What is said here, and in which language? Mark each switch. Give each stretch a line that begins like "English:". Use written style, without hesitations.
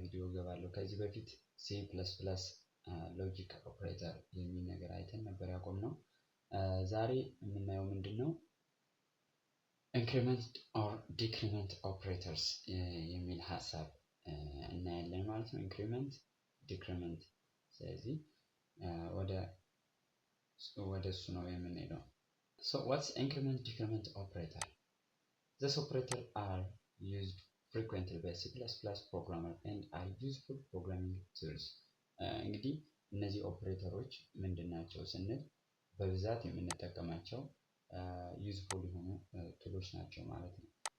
Amharic: plus logic operator የሚል ነገር አይተን ነበር ያቆምነው። ዛሬ የምናየው ምንድነው increment or decrement operators የሚል ሐሳብ እናያለን ማለት ነው። increment decrement ስለዚህ ወደ እሱ ነው የምንሄደው።
English: So what's increment decrement operator? These operators are used frequently by C++ programmers and are useful programming tools.
Amharic: እንግዲህ እነዚህ ኦፕሬተሮች ምንድናቸው ስንል በብዛት የምንጠቀማቸው ዩዝፉል የሆኑ ቱሎች ናቸው ማለት ነው።